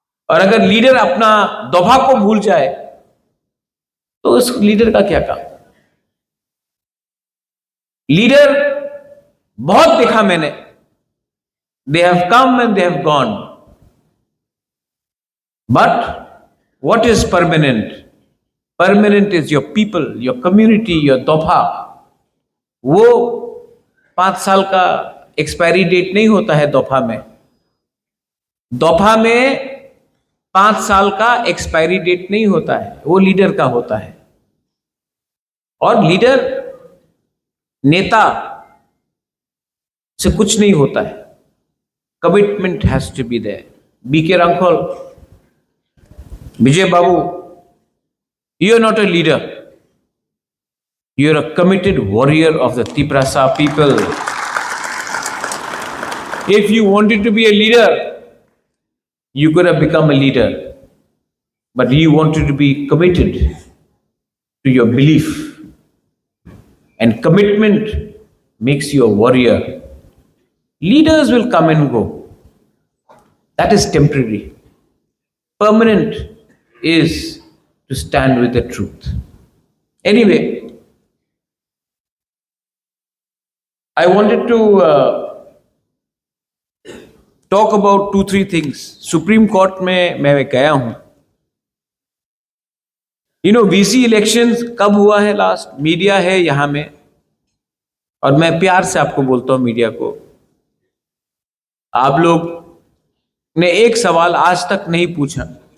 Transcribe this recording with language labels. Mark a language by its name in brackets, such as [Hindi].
[Hindi] और अगर लीडर अपना दोफा को भूल जाए तो उस लीडर का क्या काम? लीडर बहुत देखा मैंने, [English] They have come and they have gone, but what is permanent? Permanent is your people, your community, your दोफा। [Hindi] वो 5 साल का एक्सपायरी डेट नहीं होता है दोफा में। दोफा में 5 साल का एक्सपायरी डेट नहीं होता है, वो लीडर का होता है। और लीडर नेता से कुछ नहीं होता है। [English] Commitment has to be there. BK Hrangkhawl, Vijay Babu, you are not a leader. You are a committed warrior of the Tiprasa people. If you wanted to be a leader, you could have become a leader. But you wanted to be committed to your belief. And commitment makes you a warrior. Leaders will come and go. That is temporary. Permanent is to stand with the truth. Anyway, I wanted to talk about 2-3 things. [Hindi] Supreme Court में मैं गया हूं। VC elections कब हुआ है last? Media है यहां में, और मैं प्यार से आपको बोलता हूं मीडिया को, आप लोग ने एक सवाल आज तक नहीं पूछा।